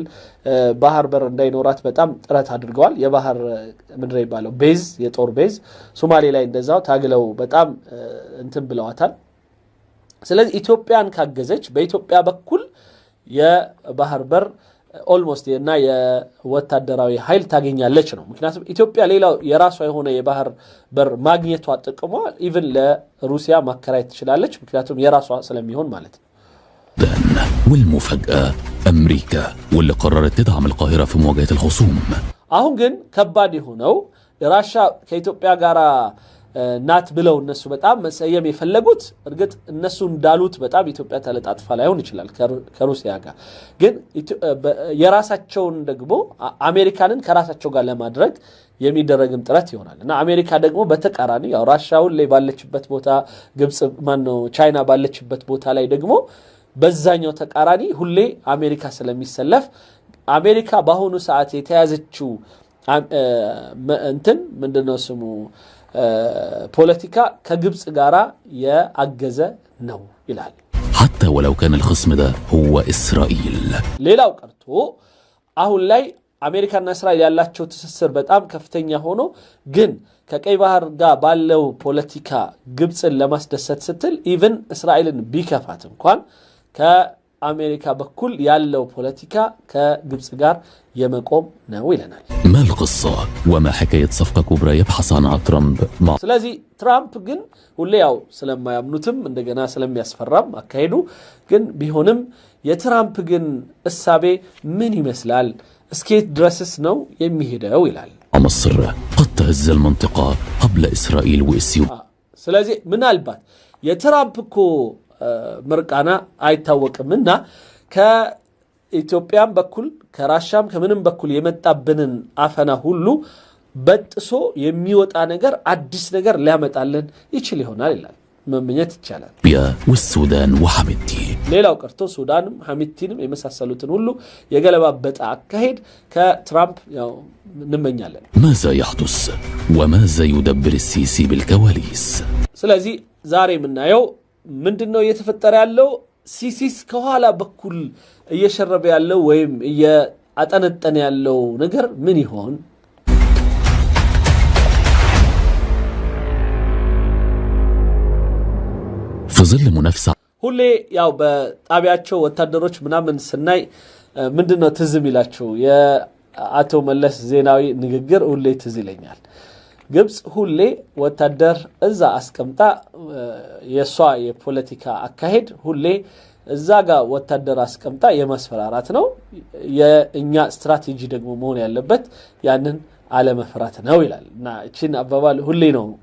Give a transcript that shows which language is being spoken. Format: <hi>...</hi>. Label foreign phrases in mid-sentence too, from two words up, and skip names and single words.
<am>ባህር በር እንዳይኖራት በጣም ጥረት አድርገዋል የባህር ምድር ይባለው ቤዝ የጦር ቤዝ ሶማሌ ላይ እንደዛው ታግለው በጣም እንትን ብለዋታል ስለዚህ ኢትዮጵያን ካገዘች በኢትዮጵያ በኩል የባህር በር ኦልሞስት እና የወታደራዊ ኃይል ታገኛለች ነው ምክንያቱም ኢትዮጵያ ሌላው የራሷ የሆነ የባህር በር ማግኘቷ ጥቅሟ ኢቭን ለሩሲያ ማከራየት ትችላለች ምክንያቱም የራሷ ስለሚሆን ማለት ነው</am> <ar>والمفاجأة أمريكا واللي قررت تدعم القاهرة في مواجهة الخصوم</ar> <am>አሁን ግን ከባድ የሆነው ራሻ ከኢትዮጵያ ጋር ናት ብለው እነሱ በጣም መሰየም የፈለጉት እርግጥ እነሱ እንዳሉት በጣም ኢትዮጵያ ተለጣጥፋ ላይሆን ይችላል ከሩሲያ ጋር ግን የራሳቸውን ደግሞ አሜሪካንን ከራሳቸው ጋር ለማድረግ የሚደረግም ጥረት ይሆናል እና አሜሪካ ደግሞ በተቃራኒ ያው ራሻውን ላይ ባለችበት ቦታ ግብጽ ማነው ቻይና ባለችበት ቦታ ላይ ደግሞ በዛኛው ተቃራኒ ሁሌ አሜሪካ ስለሚሰለፍ አሜሪካ በአሁኑ ሰዓት የተያዘችው እንትን ምንድነው ስሙ ፖለቲካ ከግብጽ ጋራ ያገዘ ነው ይላል</am> <ar>حتى ولو كان الخصم ده هو إسرائيل</ar> <am>ሌላው ቀርቶ አሁን ላይ አሜሪካና እስራኤል ያላቸው ትስስር በጣም ከፍተኛ ሆኖ ግን ከቀይ ባህር ጋር ባለው ፖለቲካ ግብጽን ለማስደሰት ስትል ኢቭን እስራኤልን ቢከፋት እንኳን ከአሜሪካ በኩል ያለው ፖለቲካ ከግብጽ ጋር የመቆም ነው ይለናል</am> <ar>ما القصة وما حكاية صفقة كبرى يبحث عنها ترامب مع</ar> <am>ስለዚህ ትራምፕ ግን ሁሌ ያው ስለማያምኑትም እንደገና ስለሚያስፈራም አካሄዱ ግን ቢሆንም የትራምፕ ግን እሳቤ ምን ይመስላል እስኬት ድረስስ ነው የሚሄደው ይላል</am> <ar>مصر قد تهز المنطقة قبل إسرائيل وإثيوبيا</ar> <am>ስለዚህ ምናልባት የትራምፕ እኮ ምርቃና አይታወቅምና ከኢትዮጵያም በኩል ከራሻም ከምንም በኩል የመጣብንን አፈና ሁሉ በጥሶ የሚወጣ ነገር አዲስ ነገር ሊያመጣልን ይችል ይሆናል ይላል መመኘት ይቻላል</am> <ar>والسودان وحميتي</ar> <am>ሌላው ቀርቶ ሱዳንም ሐሚቲንም የመሳሰሉትን ሁሉ የገለባበጣ አካሄድ ከትራምፕ ያው እንመኛለን</am> <ar>ماذا يحدث وماذا يدبر السيسي بالكواليس</ar> <am>ስለዚህ ዛሬ የምናየው ምንድነው እየተፈጠረ ያለው ሲሲስ ከኋላ በኩል እየሸረበ ያለው ወይም እያጠነጠነ ያለው ነገር ምን ይሆን</am> <ar>في ظل منافسة</ar> <am>ሁሌ ያው በጣቢያቸው ወታደሮች ምናምን ስናይ ምንድነው ትዝም ይላቸው የአቶ መለስ ዜናዊ ንግግር ሁሌ ትዝ ይለኛል ግብጽ ሁሌ ወታደር እዛ አስቀምጣ የሷ የፖለቲካ አካሄድ ሁሌ እዛ ጋር ወታደር አስቀምጣ የማስፈራራት ነው የኛ ስትራቴጂ ደግሞ መሆን ያለበት ያንን አለመፍራት ነው ይላል እና እቺን አባባል ሁሌ ነው</am>